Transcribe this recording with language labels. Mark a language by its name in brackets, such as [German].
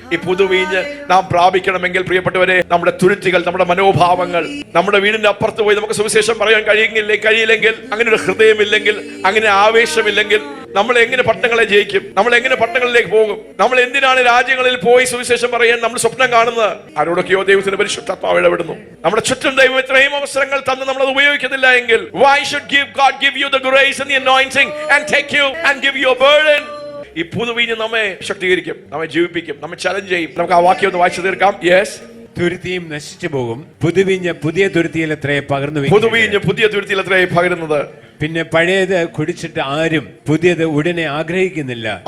[Malayalam] ഈ പുതുവീഞ്ഞ് നാം പ്രാപിക്കണമെങ്കിൽ പ്രിയപ്പെട്ടവരെ, നമ്മുടെ തുരുത്തികൾ, നമ്മുടെ മനോഭാവങ്ങൾ, നമ്മുടെ വീടിന്റെ അപ്പുറത്ത് പോയി നമുക്ക് സുവിശേഷം പറയാൻ കഴിയില്ലെങ്കിൽ, അങ്ങനെ ഒരു ഹൃദയമില്ലെങ്കിൽ, അങ്ങനെ ആവേശമില്ലെങ്കിൽ നമ്മൾ എങ്ങനെ പട്ടണങ്ങളെ ജയിക്കും? നമ്മൾ എങ്ങനെ പട്ടണങ്ങളിലേക്ക് പോകും? നമ്മൾ എന്തിനാണ് രാജ്യങ്ങളിൽ പോയി സുവിശേഷം പറയാൻ നമ്മൾ സ്വപ്നം കാണുന്നത്? ആരോടൊക്കെയോ ദൈവത്തിന്റെ പരിശുദ്ധാത്മാവ് ഇടപെടുന്നു. നമ്മുടെ ചുറ്റും ദൈവം ഇത്രയും അവസരങ്ങൾ തന്ന് നമ്മൾ അത് ഉപയോഗിക്കുന്നില്ല എങ്കിൽ, [English] why should God give you the grace and the anointing and take you and give you a burden? [Malayalam] ഈ പുതുവീഞ്ഞ് നമ്മെ ശക്തീകരിക്കും, നമ്മെ ജീവിപ്പിക്കും, നമ്മെ ചലഞ്ച് ചെയ്യും. നമുക്ക് ആ വാക്യം ഒന്ന് വായിച്ചു തീർക്കാം. യെസ്, തുരുത്തിയും നശിച്ചു പോകും, പുതുവീഞ്ഞ് പുതിയ തുരുത്തിയിൽ എത്രയെ പകർന്നു. പുതുവീഞ്ഞ് പുതിയ തുരുത്തിയിൽ എത്രയെ പകരുന്നത്. പിന്നെ പഴയത് കുടിച്ചിട്ട് ആരും പുതിയത് ഉടനെ ആഗ്രഹിക്കുന്നില്ല.